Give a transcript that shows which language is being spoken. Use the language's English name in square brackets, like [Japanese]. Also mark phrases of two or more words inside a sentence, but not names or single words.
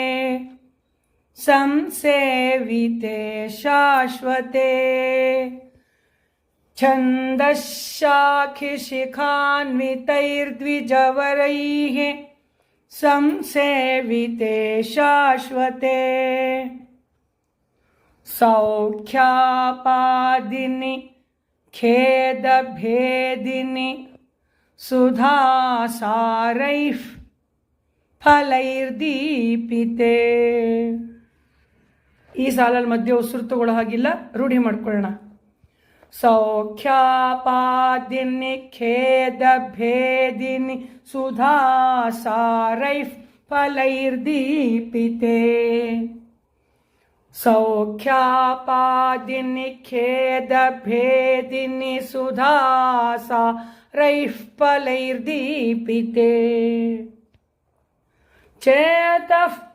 [Sanskrit] छन्दश्शाखिशिखान्वितैर्द्विजवरैः संसेविते शाश्वते सौख्यापादिनि खेदभेदिनि सुधासारैः फलैर्दीपिते [Kannada] ಈ ಸಾಲಲ್ಲಿ ಮಧ್ಯೆ ಉಸಿರು ತಗೊಳ್ಳೋ ಹಾಗಿಲ್ಲ, ರೂಢಿ ಮಾಡ್ಕೊಳ್ಳೋಣ. [Sanskrit] सौख्यापादिनि खेदभेदिनि सुधासारैः फलैर्दीपिते सौख्यापादिनि खेदभेदिनि सुधासारैः फलैर्दीपिते चेतः